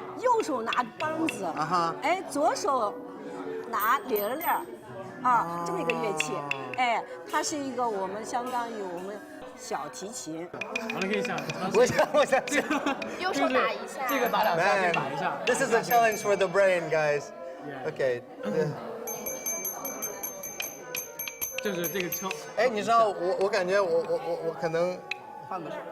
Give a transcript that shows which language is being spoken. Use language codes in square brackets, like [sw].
[zh] 右手拿梆子，哎，左手拿铃铃，啊，这么一个乐器，哎，它是一个我们相当于我们小提琴。完了，可以想，我想右手打一下，这个打两下，这个打一下。 [en] This is a challenge for the brain, guys. Okay. [zh] 就是这个敲。哎，你知道我感觉我可能换个手。